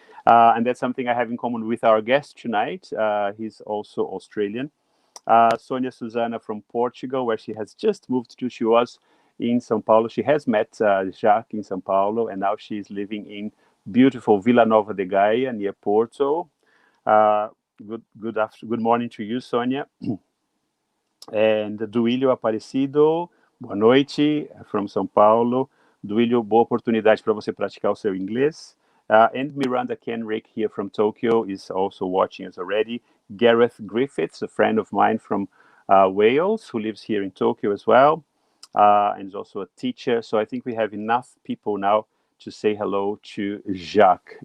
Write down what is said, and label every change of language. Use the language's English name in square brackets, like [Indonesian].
[English] And that's something I have in common with our guest tonight. He's also Australian. Sonia Susana from Portugal, where she has just moved to. She was in São Paulo. She has met Jacques in São Paulo, and now she's living in beautiful Vila Nova de Gaia near Porto. Good morning to you, Sonia. And Duílio Aparecido, [Portuguese] boa noite, [English] from São Paulo. [Portuguese] Duílio, boa oportunidade para você praticar o seu inglês. [English] And Miranda Kenrick here from Tokyo is also watching us already. Gareth Griffiths, a friend of mine from Wales, who lives here in Tokyo as well, and is also a teacher. So I think we have enough people now to say hello to Jacques.